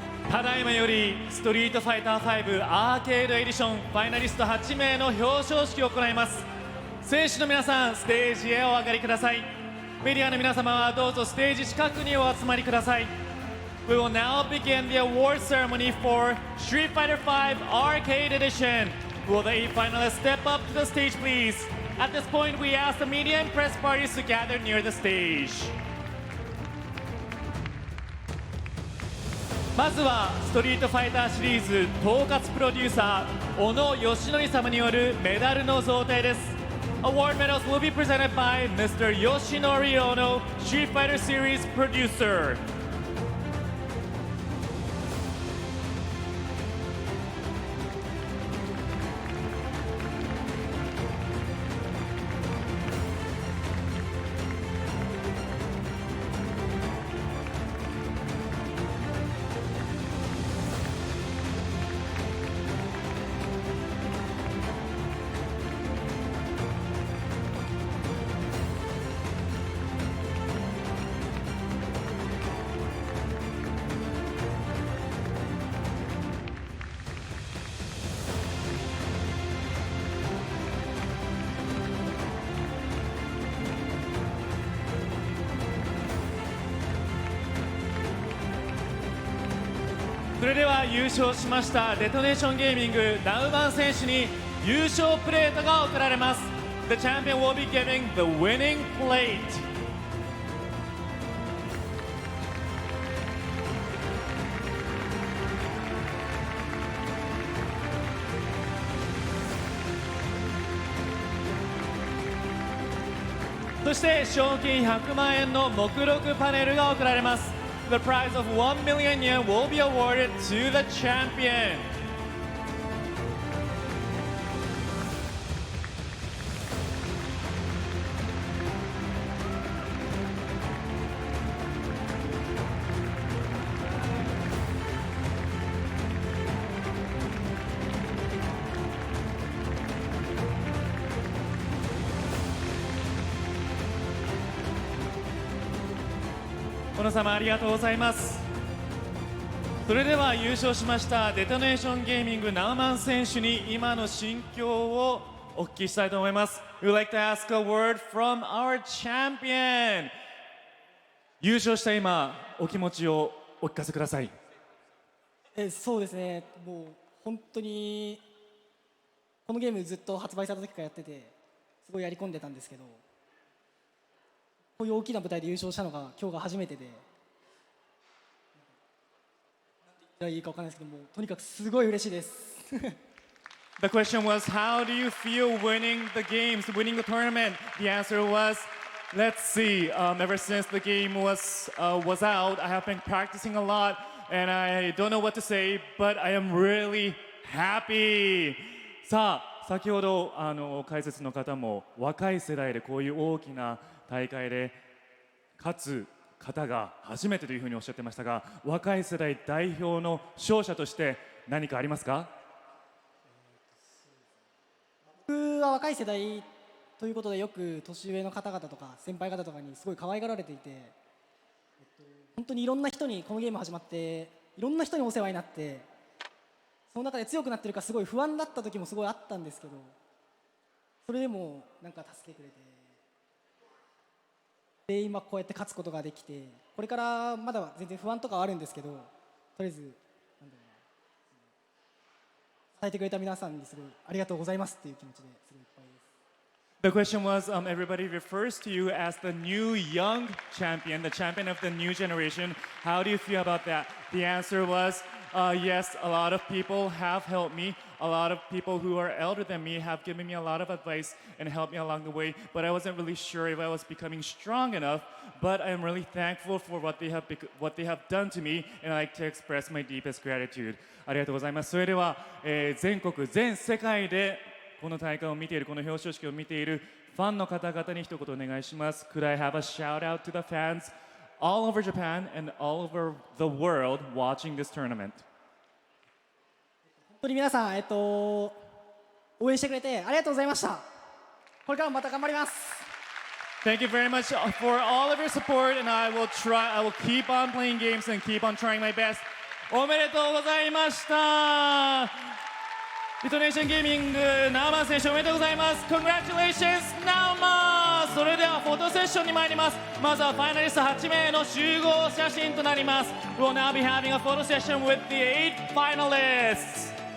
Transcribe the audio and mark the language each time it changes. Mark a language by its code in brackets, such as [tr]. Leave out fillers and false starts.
[ja] ただいまよりストリートファイター5アーケードエディションファイナリスト8名の表彰式を行います。選手の皆さん、ステージへお上がりください。メディアの皆様はどうぞステージ近くにお集まりください。 [en] We will now begin the award ceremony for Street Fighter V Arcade Edition. Will the 8 finalists step up to the stage, please? At this point, we ask the media and press parties to gather near the stage. [ja] まずはストリートファイターシリーズ統括プロデューサー小野義則様によるメダルの贈呈です。 [en] Award medals will be presented by Mr. Yoshinori Ono, Street Fighter Series producer. [ja] それでは優勝しましたデトネーションゲーミングナウマン選手に優勝プレートが贈られます。 [en] The champion will be giving the winning plate. [ja] そして賞金100万円の目録パネルが贈られます。 [en] The prize of 1 million yen will be awarded to the champion. [ja] 小野様ありがとうございます。それでは優勝しましたデトネーションゲーミングナウマン選手に今の心境をお聞きしたいと思います。 [en] We would like to ask a word from our champion. [ja] 優勝した今お気持ちをお聞かせください。そうですね、もう本当にこのゲームずっと発売された時からやっててすごいやり込んでたんですけど、こういう大きな舞台で優勝したのが今日が初めてで、なんて言ったらいいか分からないですけども、とにかくすごい嬉しいです。 [en] The question was, how do you feel winning the games, winning the tournament? The answer was, let's see. Ever since the game was out, I have been practicing a lot, and I don't know what to say, but I am really happy. [ja] さあ、先ほど解説の方も若い世代でこういう大きな大会で勝つ方が初めてというふうにおっしゃってましたが、若い世代代表の勝者として何かありますか？僕は若い世代ということでよく年上の方々とか先輩方とかにすごい可愛がられていて、本当にいろんな人にこのゲーム始まっていろんな人にお世話になって、その中で強くなってるかすごい不安だった時もすごいあったんですけど、それでもなんか助けてくれて、で今こうやって勝つことができて、これからまだ全然不安とかはあるんですけど、とりあえずなんだろうな、伝えてくれた皆さんにすごいありがとうございますっていう気持ちですごいいっぱいです。 [en] The question was, everybody refers to you as the new young champion, the champion of the new generation. How do you feel about that? The answer was, yes, a lot of people have helped me. A lot of people who are elder than me have given me a lot of advice and helped me along the way. But I wasn't really sure if I was becoming strong enough. But I am really thankful for what they have done to me, and I like to express my deepest gratitude. [ja] ありがとうございます。それでは、全国全世界でこの大会を見ている、この表彰式を見ているファンの方々に一言お願いします。 [en] Could I have a shout out to the fans all over Japan and all over the world watching this tournament? [ja] 本当に皆さん、応援してくれてありがとうございました。これからもまた頑張ります。 [en] Thank you very much for all of your support, and I will keep on playing games and keep on trying my best. [ja] おめでとうございました。ディトネーションゲーミングナウマン選手おめでとうございます。 [en] Congratulations [ja] ナウマン。それではフォトセッションに参ります。まずはファイナリスト8名の集合写真となります。 [en] We'll now be having a photo session with the 8 finalists.